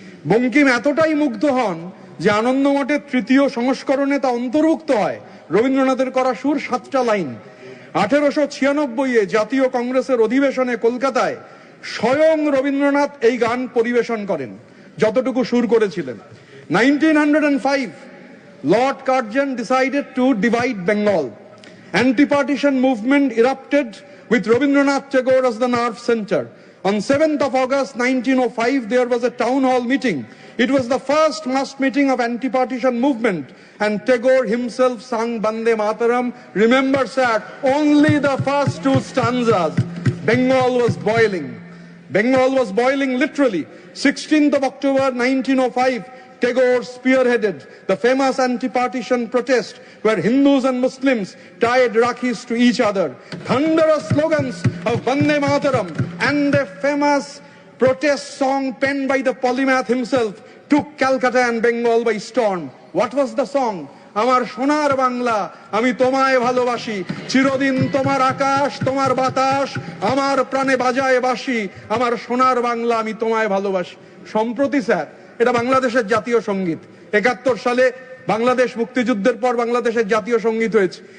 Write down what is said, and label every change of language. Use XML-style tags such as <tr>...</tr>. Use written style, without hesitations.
<bn>বঙ্কিম এতটাই মুগ্ধ হন যে আনন্দমঠের 3য় সংস্করণে তা অন্তর্ভুক্ত হয়। রবীন্দ্রনাথের করা সুর 7টা লাইন। 1896-এ জাতীয় কংগ্রেসের অধিবেশনে কলকাতায় স্বয়ং রবীন্দ্রনাথ এই গান পরিবেশন করেন, যতটুকু সুর করেছিলেন।</bn> <en>1905 Lord Curzon decided to divide Bengal. Anti-partition movement erupted with Rabindranath Tagore as the nerve center. On 7th of August 1905, there was a town hall meeting. It was the first mass meeting of anti-partition movement, and Tagore himself sang Bande Mataram. Remember, sir, only the first 2 stanzas. Bengal was boiling. Bengal was boiling literally. 16th of October 1905, Tagore spearheaded the famous anti-partition protest where Hindus and Muslims tied Rakhis to each other. Thunderous slogans of Bande Mataram and a famous protest song penned by the polymath himself took Calcutta and Bengal by storm. What was the song?</en> <bn>আমার সোনার বাংলা আমি তোমায় ভালোবাসি, চিরদিন তোমার আকাশ তোমার বাতাস আমার প্রাণে বাজায় বাঁশি, আমার সোনার বাংলা আমি তোমায় ভালোবাসি। সম্প্রতি স্যার এটা বাংলাদেশের জাতীয় সঙ্গীত। 71 সালে বাংলাদেশ মুক্তিযুদ্ধের পর বাংলাদেশের জাতীয় সঙ্গীত হয়েছে।</bn>